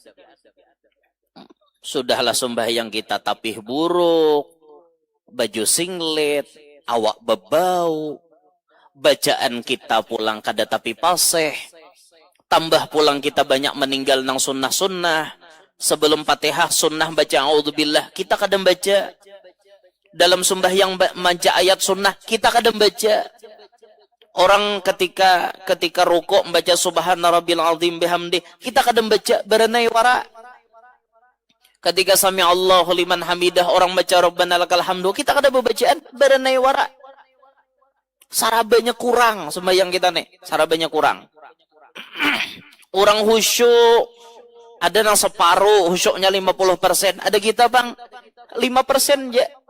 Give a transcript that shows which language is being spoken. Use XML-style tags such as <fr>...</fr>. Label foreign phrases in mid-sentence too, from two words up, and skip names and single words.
<bjn>Sudahlah sembahyang kita tapih buruk, baju singlet, awak bebau, bacaan kita pulang kada tapi paseh, tambah pulang kita banyak meninggal nang sunnah-sunnah. Sebelum Fatihah sunnah baca a'udzubillah, kita kadang baca. Dalam sembahyang baca ayat sunnah, kita kadang baca. Orang ketika rukuk membaca</bjn> <ar>سبحان ربي العظيم بحمده,</ar> <bjn>kita kadang baca berenai wara.</bjn> <ar>Ketika سمع الله لمن حمده,</ar> <bjn>orang baca</bjn> <ar>ربنا لك الحمد,</ar> <bjn>kita kadang bacaan berenai wara. Sarabanya kurang sembahyang kita nih, sarabanya kurang. Orang khusyuk, ada yang separuh, khusyuknya 50%, ada kita bang 5% aja.</bjn>